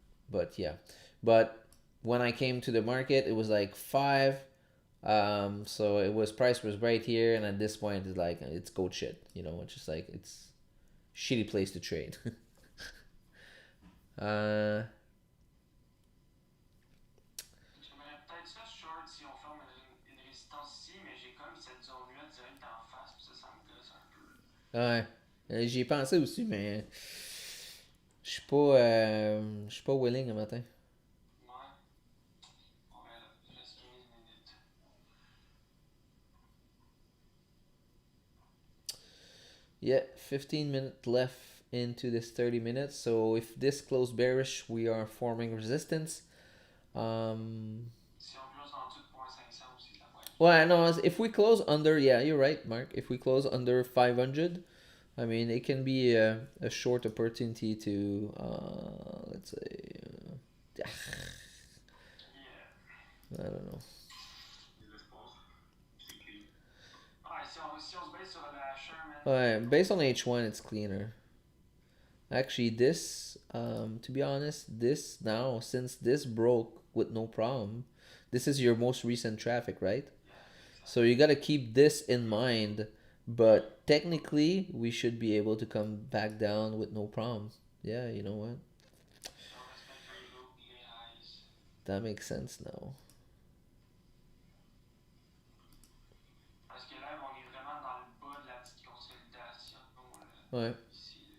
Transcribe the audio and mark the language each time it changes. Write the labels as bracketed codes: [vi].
[en] But yeah, but when I came to the market, it was like 5. So it was price was right here, and at this point, it's like it's goat shit. It's just like it's shitty place to trade. [fr] J'aimerais peut-être ça short si on forme une résistance ici, mais j'ai comme cette zone-là direct d'en face, puis ça me gosse un peu. Ouais, j'y ai pensé aussi, mais je suis pas willing le matin. Ouais. On verra. Il reste 15 minutes. [en] Yeah, 15 minutes left into this 30 minutes. So if this close bearish, we are forming resistance. [fr] Si on close en dessous de 0.500 aussi, ça va être. [en] Well, no, if we close under, yeah, you're right, Mark. If we close under 500, I mean, it can be a short opportunity to, let's say, Yeah. I don't know. [fr] L'espace, c'est clean. Ouais, si on se base sur la Sherman. [en] Ouais, based on H1, it's cleaner. Actually, this, to be honest, this now, since this broke with no problem, this is your most recent traffic, right? Yeah, So you gotta keep this in mind, but technically, we should be able to come back down with no problem. Yeah, you know what? [fr] si on respecte les lows et les highs. [en] That makes sense now. [fr] Parce que là, on est vraiment dans le bas de la petite consolidation. Là, Ouais. ici.